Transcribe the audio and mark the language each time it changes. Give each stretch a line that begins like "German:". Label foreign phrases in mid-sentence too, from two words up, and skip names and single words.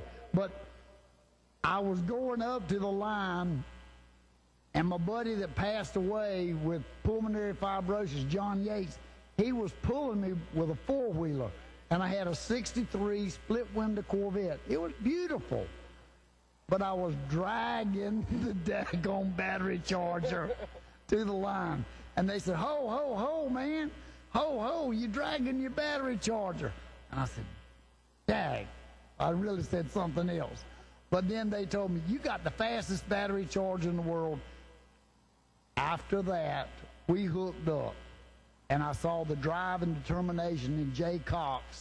English: But I was going up to the line, and my buddy that passed away with pulmonary fibrosis, John Yates, he was pulling me with a four-wheeler, and I had a 63 split-window Corvette. It was beautiful. But I was dragging the daggone battery charger to the line. And they said, ho, ho, ho, man. Ho, ho, you dragging your battery charger. And I said, dag. I really said something else. But then they told me, you got the fastest battery charger in the world. After that, we hooked up. And I saw the drive and determination in Jay Cox.